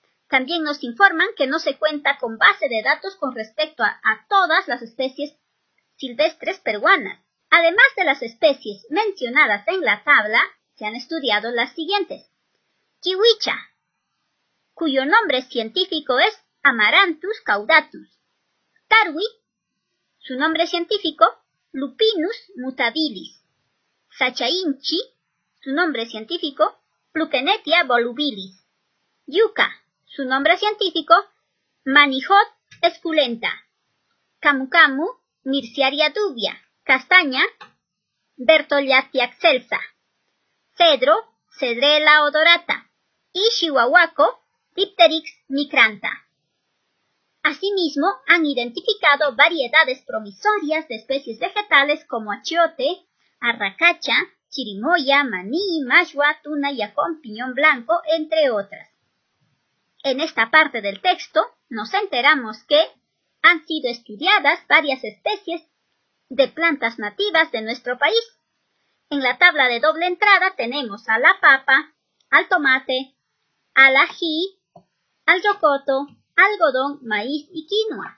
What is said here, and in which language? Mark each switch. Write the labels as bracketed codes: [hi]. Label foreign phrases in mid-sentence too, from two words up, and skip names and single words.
[es] También nos informan que no se cuenta con base de datos con respecto a todas las especies silvestres peruanas. Además de las especies mencionadas en la tabla, se han estudiado las siguientes. Kiwicha, cuyo nombre científico es Amaranthus caudatus. Tarwi, su nombre científico Lupinus mutabilis. Sachainchi, su nombre científico Plukenetia volubilis. Yuca, su nombre científico Manihot esculenta. Camu camu, Mirciaria dubia. Castaña, Bertholletia excelsa. Cedro, Cedrela odorata. Y Chihuahuaco, Dipteryx micrantha. Asimismo, han identificado variedades promisorias de especies vegetales como achiote, arracacha, chirimoya, maní, mashua, tuna, yacón, piñón blanco, entre otras. En esta parte del texto nos enteramos que han sido estudiadas varias especies de plantas nativas de nuestro país. En la tabla de doble entrada tenemos a la papa, al tomate, al ají, al rocoto, algodón, maíz y quinoa.